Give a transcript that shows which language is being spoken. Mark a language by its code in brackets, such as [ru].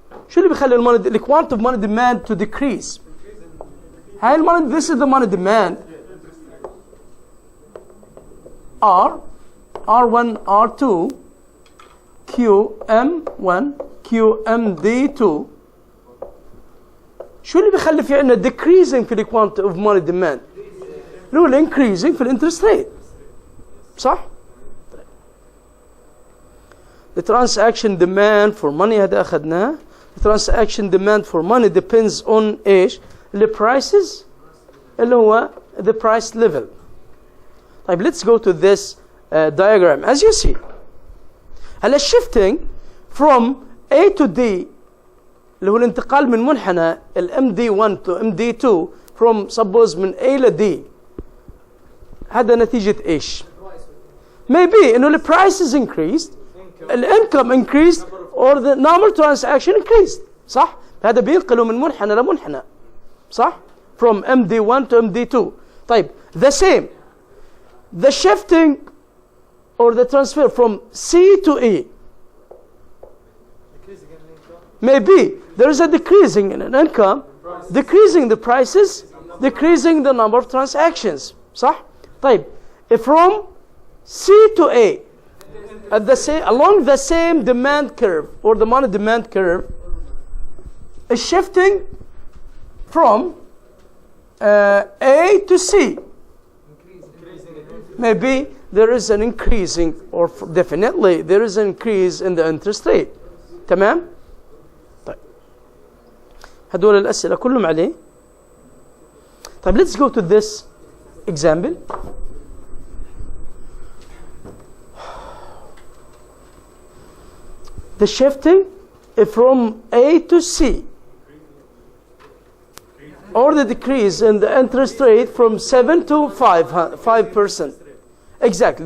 [ar] شو اللي بيخلي [en] the quantity of money demand to decrease؟ هاي المونey, this is the money demand. R1, R2, QM1, QMD2. [ar] شو اللي بيخلي في عندنا [en] decreasing [ar] في [en] the quantity of money demand؟ [ar] اللي هو الانكريزنج في الانترست ريت. صح؟ [en] The transaction demand for money هذا أخذناه. The transaction demand for money depends on [ar] إيش؟ [en] the prices اللي هو the price level. طيب let's go to this diagram. As you see هلا shifting from A to D [ar] اللي هو الانتقال من منحنى ال [en] MD1 to MD2 from suppose من A ل D [ar] هذا نتيجة إيش؟ [en] Maybe إنه the price is increased, the income increased, or the number transaction increased. [ar] صح؟ هذا بينقله من منحنى لمنحنى. صح؟ [en] From MD1 to MD2. [ar] طيب [en] the same. The shifting or the transfer from C to E. Maybe there is a decreasing in an income, decreasing the prices, decreasing the number of transactions. [ar] صح؟ طيب [en] from C to A at the same, along the same demand curve or the money demand curve is shifting from A to C. Maybe there is an increasing or definitely there is an increase in the interest rate. [ar] تمام؟ طيب هدول الأسئلة كلهم عليه. طيب [en] let's go to this example. The shifting from A to C or the decrease in the interest rate from 7 to 5%. Exactly.